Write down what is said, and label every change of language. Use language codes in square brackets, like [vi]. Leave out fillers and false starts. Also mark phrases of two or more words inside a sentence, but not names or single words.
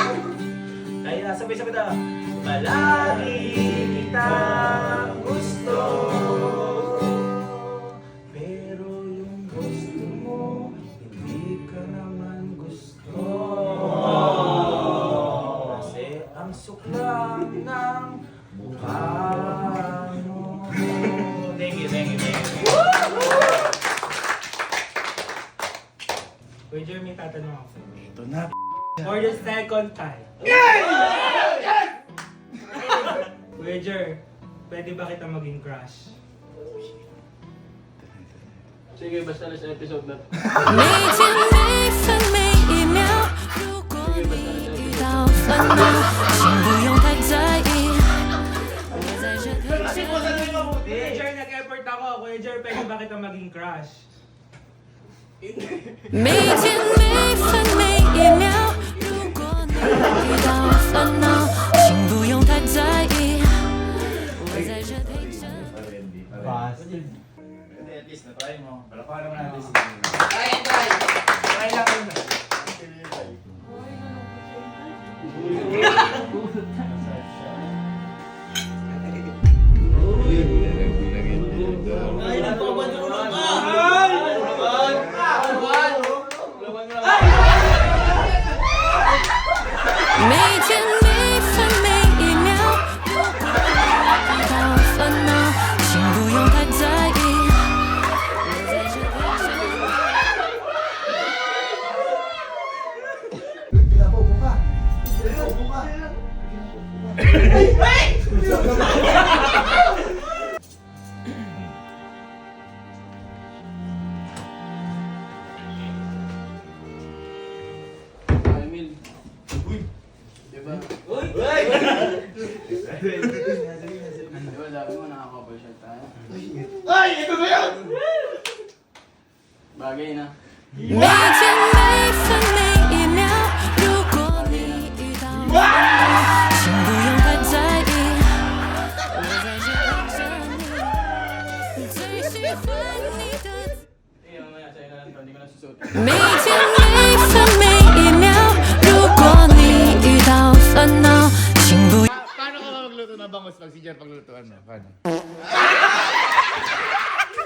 [tl] Kaya sabay-sabay na, palagi kitang gusto. Pero yung gusto mo, hindi ka naman gusto. Kasi ang suklam ng mukha mo. [en] Thank you, thank you, thank you. [tl] Kuya Jeremy, tatanong ako sa'yo. Ito na. [en] For the second time. [tl] Kuya Jer, pwede ba kita maging crush? Sige, basta na sa episode na to. [zh] 每天每分每一秒，如果你遇到烦恼，请不用太在意，我在这陪着你。 [tl] Kuya Jer, nag-effort ako. Kuya Jer, pwede ba kita maging crush? [zh] 每天每分每一秒，如果你遇到烦恼，请不用太在意，我在这陪着你。 [tl] Bastard. Hindi, [en] at least [tl] na-try mo. Palakpakan naman natin. Try lang yun. Ay, nagpapadulong ka! Laban mo lang. [zh] 每天每分每一秒，如果你遇到烦恼，请不用太在意，我在这陪着你。 [tl] Pinapaupo ka. Pinapaupo ka. Emil. Diba? Diba sabi mo nakaka- [en] couple shot [tl] tayo? Ay! Ito na yan! Bagay na. [zh] 每天每分每一秒，如果你遇到烦恼，请不用太在意，我在这陪着你。最喜欢你的。 [tl] Eh, mamaya sa'yo na lang to. Hindi ko na susuot. [zh] 每天每分每一秒，如果你遇到烦恼，请不。 [tl] Paano ka magluto na bangus pag si Jer paglulutuan mo? Paano?